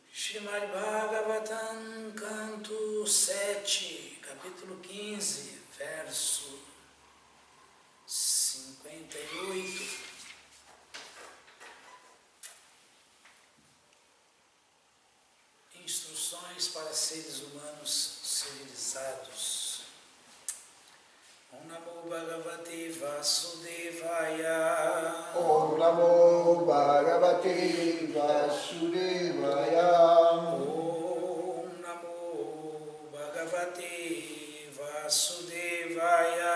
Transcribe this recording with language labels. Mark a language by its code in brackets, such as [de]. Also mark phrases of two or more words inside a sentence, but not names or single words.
[pt] Srimad Bhagavatam, canto 7, capítulo 15, verso 58. Instruções para seres humanos civilizados. [sa] ॐ नमो भगवते वासुदेवाय. ॐ नमो भगवते वासुदेवाय. ॐ नमो भगवते वासुदेवाय.